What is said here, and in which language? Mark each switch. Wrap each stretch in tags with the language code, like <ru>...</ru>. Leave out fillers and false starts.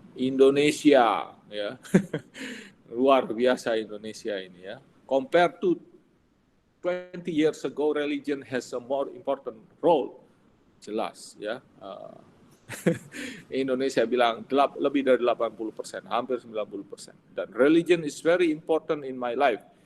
<id>Indonesia ya. Luar biasa Indonesia ini ya.</id> <en>Compared to 20 years ago, religion has a more important role.</en> <id>Jelas ya. Indonesia bilang lebih dari 80%, hampir 90%. Dan</id> <en>religion is very important in my life.</en>